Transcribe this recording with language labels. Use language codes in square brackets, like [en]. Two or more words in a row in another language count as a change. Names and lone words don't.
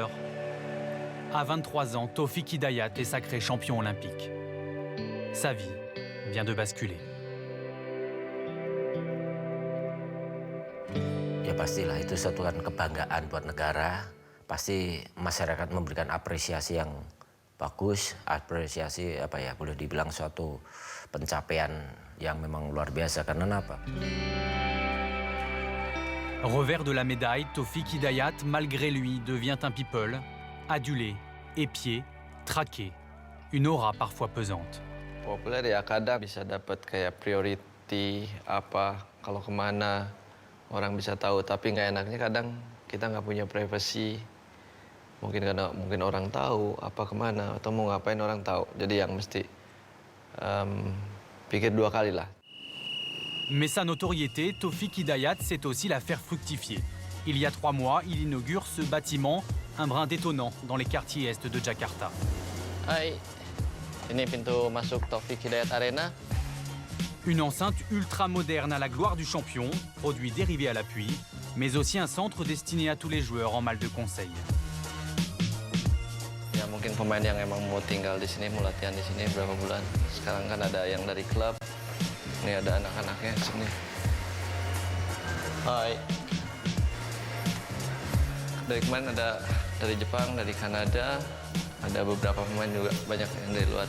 [fr] À 23 ans, Taufik Hidayat est sacré champion olympique. Sa vie vient de basculer. [id] Ya pastilah itu suatu kan kebanggaan buat negara. Pasti masyarakat memberikan apresiasi yang bagus, apresiasi apa ya, boleh dibilang suatu pencapaian yang memang luar biasa. Karena apa? [fr] Revers de la médaille, Taufik Hidayat, malgré lui, devient un people, adulé, épié, traqué. Une aura parfois pesante. [id] Populer ya, kadang bisa dapat kayak priority apa, kalau kemana orang bisa tahu. Tapi nggak enaknya kadang kita nggak punya privacy. Mungkin karena orang tahu apa kemana atau mau ngapain orang tahu. Jadi yang mesti pikir 2 kali lah. [fr] Mais sa notoriété, Taufik Hidayat sait aussi la faire fructifier. Il y a 3 mois, il inaugure ce bâtiment, un brin détonnant dans les quartiers est de Jakarta. [id] Hai, ini pintu masuk Taufik Hidayat Arena. [fr] Une enceinte ultra moderne à la gloire du champion, produits dérivés à l'appui, mais aussi un centre destiné à tous les joueurs en mal de conseil. [id] Ya mungkin pemain yang emang mau tinggal di sini, mau latihan di sini berapa bulan. Sekarang kan ada yang dari klub. Ini ada anak-anaknya di sini. Hai. Dari kemarin ada dari Jepang, dari Kanada, ada beberapa pemain juga, banyak yang dari luar.